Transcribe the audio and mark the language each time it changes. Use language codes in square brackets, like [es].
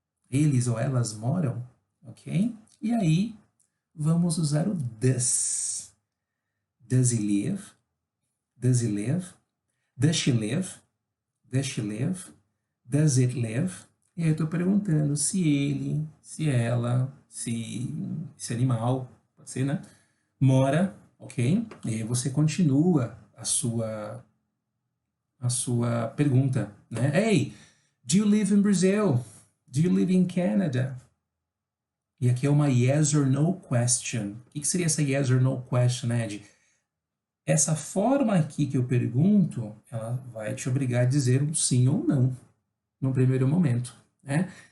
[pt] Eles ou elas moram? Ok? E aí vamos usar o does. [en] Does he live? Does he live? Does she live? Does she live? Does it live? [pt] E aí eu estou perguntando se ele, se ela, se animal, pode ser, né? Mora, ok? E aí você continua a sua pergunta, né? [en] Hey, do you live in Brazil? Do you live in Canada? [pt] E aqui é uma yes or no question. O que seria essa yes or no question, Ed? Essa forma aqui que eu pergunto, ela vai te obrigar a dizer um sim ou não, no primeiro momento, né?